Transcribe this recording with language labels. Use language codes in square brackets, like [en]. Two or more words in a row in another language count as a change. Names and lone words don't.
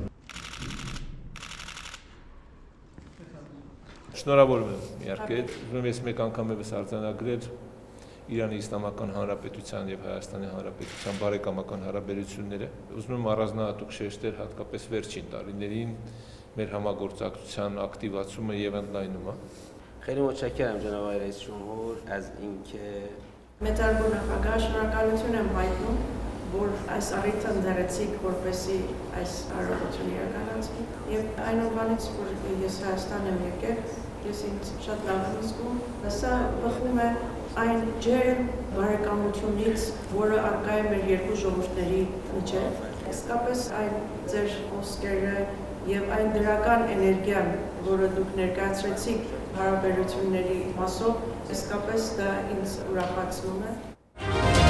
[hy] Շնորհավորում եմ, իհարկե, ուզում եմ ես մեկ անգամ եւս արձանագրել Իրանի Իսլամական Հանրապետության եւ Հայաստանի Հանրապետության բարեկամական հարաբերությունները։ Ուզում եմ առանձնահատուկ շեշտել հատկապես վերջին տարիներին մեր համագործակցության ակտիվացումը եւ ընդլայնումը։ [fa] خیلی متشکرم جناب آقای رئیس جمهور از اینکه [hy] Մեծարգո նախագահ, շնորհակալություն եմ հայտնում, որ այս առիթը ընդդրեցիք, որպեսզի այս հարաբերությունը իրականացվի։ Եվ այն օրվանից, որ ես Հայաստան եմ եկել, ես ինձ շատ լավ եմ զգում։ Սա բխում է այն ջերմ բարեկամությունից, որը առկա է մեր երկու ժողովուրդների միջև։ Իսկապես այն ձեր խոսքերը եւ այն դրական էներգիան, որը դուք ներկայացրեցիք հարաբերությունների մասով, իսկապես դա ինձ ուրախացնում է։